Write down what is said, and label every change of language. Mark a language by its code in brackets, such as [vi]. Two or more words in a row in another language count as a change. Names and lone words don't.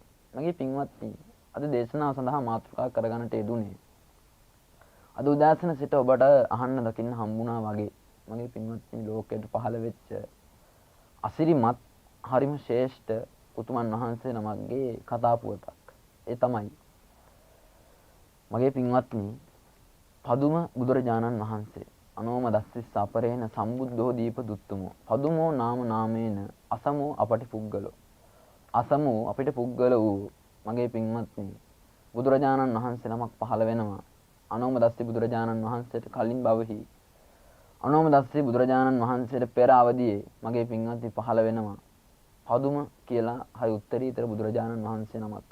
[si] මගේ පින්වත්නි අද දේශනාව සඳහා මාතෘකා කරගන්නට යෙදුනේ අද උදෑසන සිට ඔබට අහන්න දකින්න හම්බුණා වගේ මගේ පින්වත්නි ලෝකයට පහළ වෙච්ච අසිරිමත් හරිම ශ්‍රේෂ්ඨ උතුමන් වහන්සේ නමක්ගේ කතා පුවතක්. ඒ තමයි මගේ පින්වත්නි පදුම බුදුරජාණන් වහන්සේ [pi] අනෝම දස්සිස් අපරේන සම්බුද්ධෝ දීප දුත්තමෝ පදුමෝ නාම නාමේන අසමෝ අපටි පුද්ගලෝ අසමෝ අපිට පුද්ගල [si] වූ මගේ පින්වත්නි බුදුරජාණන් වහන්සේ නමක් පහළ වෙනවා. අනෝම දස්සි බුදුරජාණන් වහන්සේට කලින් භවෙහි අනෝම දස්සි බුදුරජාණන් වහන්සේට පෙර අවදියේ මගේ පින්වත්නි පහළ වෙනවා. පදුම කියලා හරි උත්තරීතර බුදුරජාණන් වහන්සේ නමක්.